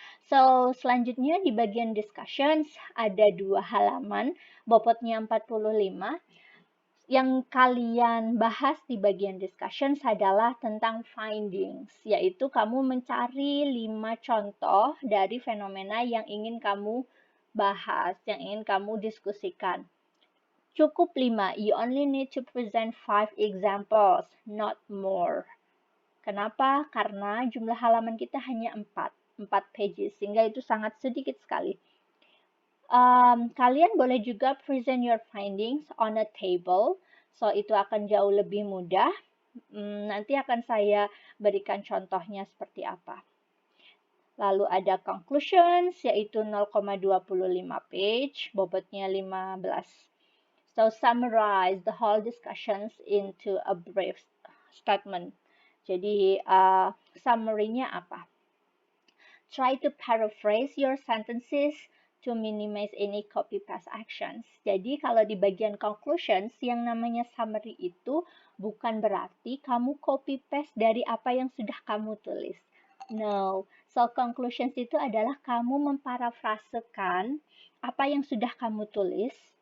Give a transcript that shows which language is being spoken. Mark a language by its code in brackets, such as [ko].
[id] So, selanjutnya di bagian discussions ada 2 halaman, bobotnya 45. Yang kalian bahas di bagian discussions adalah tentang findings, yaitu kamu mencari 5 contoh dari fenomena yang ingin kamu bahas, yang ingin kamu diskusikan. Cukup 5, [en] you only need to present 5 examples, not more. [id] Kenapa? Karena jumlah halaman kita hanya 4 pages, sehingga itu sangat sedikit sekali. Kalian boleh juga [en] present your findings on a table, [id] so itu akan jauh lebih mudah. Nanti akan saya berikan contohnya seperti apa. Lalu ada conclusions, yaitu 0,25 page, bobotnya 15. [en] So summarize the whole discussions into a brief statement. [id] Jadi summary-nya apa? [en] Try to paraphrase your sentences to minimize any copy-paste actions. [id] Jadi kalau di bagian conclusions, yang namanya summary itu bukan berarti kamu copy-paste dari apa yang sudah kamu tulis. No, so conclusions itu adalah kamu memparafrasekan apa yang sudah kamu tulis.